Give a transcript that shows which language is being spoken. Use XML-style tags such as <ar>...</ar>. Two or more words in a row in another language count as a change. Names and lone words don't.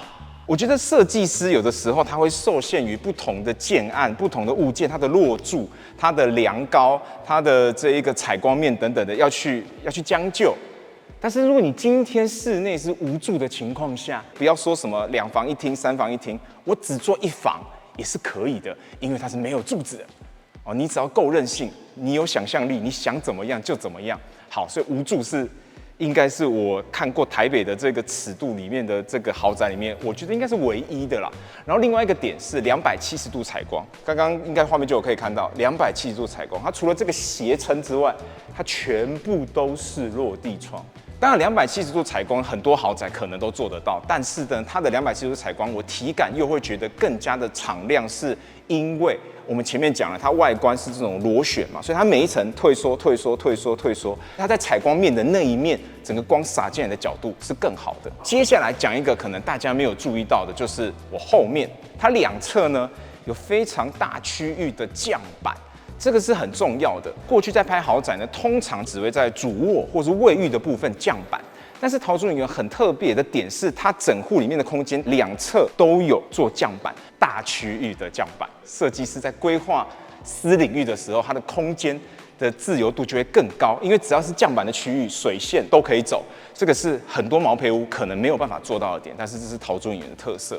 <zh>我覺得設計師有的時候他會受限於不同的建案、不同的物件，它的落柱、它的梁高、它的這一個採光面等等的，要去將就。但是如果你今天室內是無柱的情況下，不要說什麼2房1廳、3房1廳，我只做1房也是可以的，因為它是沒有柱子的。哦，你只要夠任性，你有想象力，你想怎麼樣就怎麼樣。好，所以無柱是應該是我看過台北的這個尺度裡面的這個豪宅裡面，我覺得應該是唯一的啦。然後另外一個點是270度採光，剛剛應該畫面就有可以看到270度採光，它除了這個斜撐之外，它全部都是落地窗。當然，270度採光很多豪宅可能都做得到，但是呢，它的270度採光，我體感又會覺得更加的敞亮，是因為我們前面講了，它外觀是這種螺旋嘛，所以它每一層退縮、退縮、退縮、退縮，它在採光面的那一面，整個光灑進來的角度是更好的。接下來講一個可能大家沒有注意到的，就是我後面它2側呢有非常大區域的降板。這個是很重要的。過去在拍豪宅呢，通常只會在主臥或是衛浴的部分降板，但是桃竹影園很特別的點是，它整戶裡面的空間2側都有做降板，大區域的降板。設計師在規劃私領域的時候，它的空間的自由度就會更高，因為只要是降板的區域，水線都可以走。這個是很多毛坯屋可能沒有辦法做到的點，但是這是桃竹影園的特色。</zh>